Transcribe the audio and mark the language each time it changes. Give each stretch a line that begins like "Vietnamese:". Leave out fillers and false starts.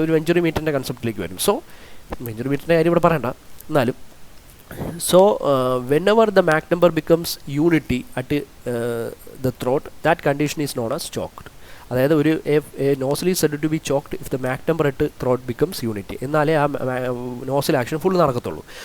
Malayalam: ഒരു വെഞ്ചുറിമീറ്ററിൻ്റെ കൺസെപ്റ്റിലേക്ക് വരും. സോ വെഞ്ചുറിമീറ്ററിൻ്റെ കാര്യം ഇവിടെ പറയണ്ട എന്നാലും.
English: So whenever the Mach number becomes unity at the throat, that condition is known as choked.
Malayalam: അതായത് ഒരു
English: Nozzle is said to be choked if the Mach number at throat becomes unity.
Malayalam: എന്നാലേ ആ nozzle action full നടക്കത്തുള്ളൂ.